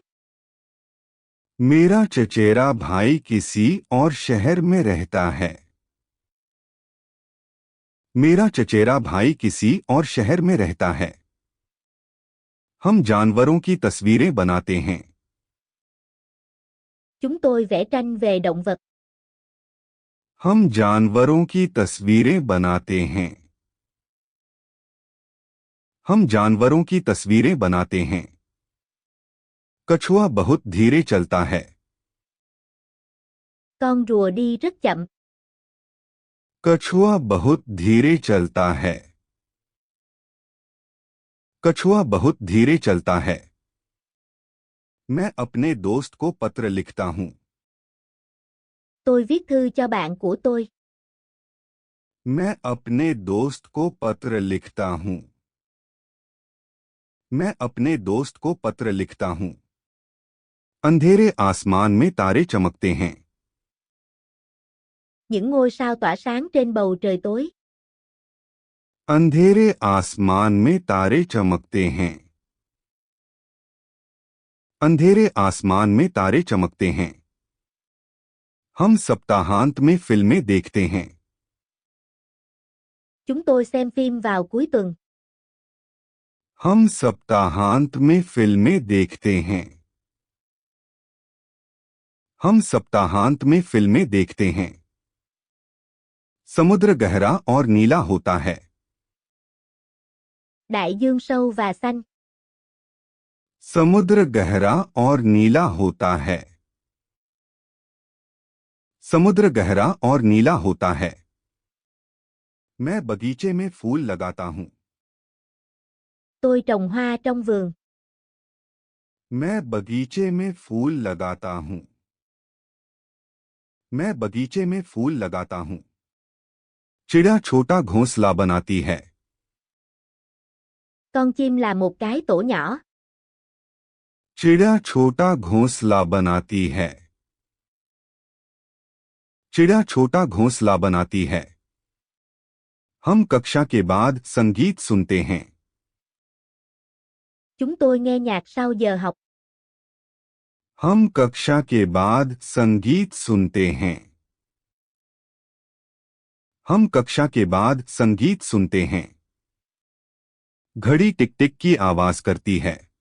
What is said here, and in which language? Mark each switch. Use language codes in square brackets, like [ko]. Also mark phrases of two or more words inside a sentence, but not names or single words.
[hi] मेरा चचेरा भाई किसी और शहर में रहता है. मेरा चचेरा भाई किसी और शहर में रहता है. हम जानवरों की तस्वीरें बनाते हैं. [vi] Chúng tôi vẽ tranh về động vật. [hi] हम जानवरों की तस्वीरें बनाते हैं. हम जानवरों की तस्वीरें बनाते हैं. कछुआ बहुत धीरे चलता है. [vi] Con rùa đi rất chậm. [hi] कछुआ बहुत धीरे चलता है. कछुआ बहुत धीरे चलता है. मैं अपने दोस्त को पत्र लिखता हूँ. [vi] Tôi viết thư cho bạn của tôi. [hi] मैं अपने दोस्त को पत्र लिखता हूँ. मैं अपने दोस्त को पत्र लिखता हूँ. अंधेरे आसमान में तारे चमकते हैं. [vi] Những ngôi sao tỏa sáng trên bầu trời tối. [hi] अंधेरे आसमान में तारे चमकते हैं. अंधेरे आसमान में तारे चमकते हैं. हम सप्ताहांत में फिल्में देखते हैं. [vi] Chúng tôi xem phim vào cuối tuần. [hi] हम सप्ताहांत में फिल्में देखते हैं. हम सप्ताहांत में फिल्में देखते हैं. समुद्र गहरा और नीला होता है. [vi] Đại dương sâu và xanh. [hi] समुद्र गहरा और नीला होता है. समुद्र गहरा और नीला होता है. मैं बगीचे में फूल लगाता हूं. [vi] Tôi trồng hoa trong vườn. [hi] मैं बगीचे में फूल लगाता हूं. मैं बगीचे में फूल लगाता हूं. चिड़िया छोटा घोंसला बनाती है. [vi] Con chim là một cái tổ nhỏ. [hi] चिड़िया छोटा घोंसला बनाती है. चिड़िया छोटा घोंसला बनाती है. हम कक्षा के बाद संगीत सुनते हैं. [vi] Chúng tôi nghe nhạc sau giờ học. [hi] हम कक्षा के बाद संगीत सुनते हैं. हम कक्षा के बाद संगीत सुनते हैं. घड़ी टिक टिक की आवाज करती है.